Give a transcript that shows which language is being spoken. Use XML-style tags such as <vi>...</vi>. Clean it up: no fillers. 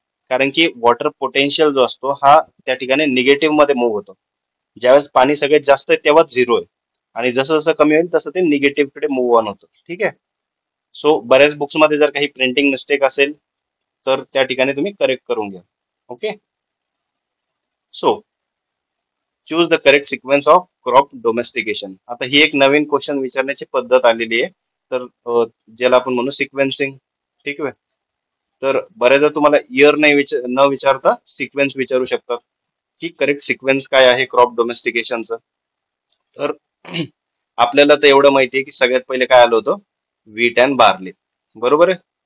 <mr>कारण की water potential जो असतो हा त्या ठिकाणी निगेटिव्ह मध्ये मूव्ह होतो. ज्यावेळेस पाणी सगळ्यात जास्त आहे तेव्हाच 0 आहे, आणि जसं जसं कमी होईल तसं ते निगेटिव्ह कडे मूव्ह ऑन होतं. ठीक आहे. सो बऱ्याच बुक्स मध्ये जर काही प्रिंटिंग मिस्टेक असेल तर त्या ठिकाणी तुम्ही करेक्ट करून घ्या. Okay.</mr> <en>So choose the correct sequence of crop domestication.</en> <mr>आता ही एक नवीन क्वेश्चन विचारण्याची पद्धत आलेली आहे. तर ज्याला आपण म्हणू सिक्वेन्सिंग. ठीक आहे. तर बऱ्याचदा तुम्हाला इयर नाही न विचारता सिक्वेन्स विचारू शकतात की करेक्ट सिक्वेन्स काय आहे क्रॉप डोमेस्टिकेशनचं. तर आपल्याला तर एवढं माहिती आहे की सगळ्यात पहिले काय आलं होतं, व्हीट अँड बार्ले. बरोबर आहे.</mr>